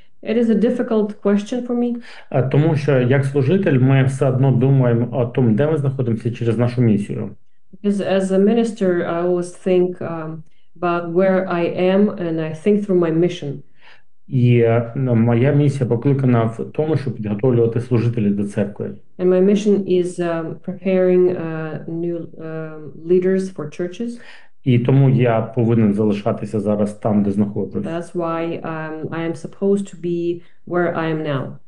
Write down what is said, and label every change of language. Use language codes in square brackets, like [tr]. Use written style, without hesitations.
[en] It is a difficult question for me. [uk] Тому що як служитель ми все одно думаємо [ru] о том, [uk] де ми знаходимося через нашу місію. [en] Because as a minister, I always think about where I am and I think through my mission. [uk] І моя місія покликана в тому, щоб підготовлювати служителів до церкви. [en] And my mission is preparing new leaders for churches. [uk] І тому я повинен залишатися зараз там, де знаходжусь. [en] That's why I am supposed to be where I am now.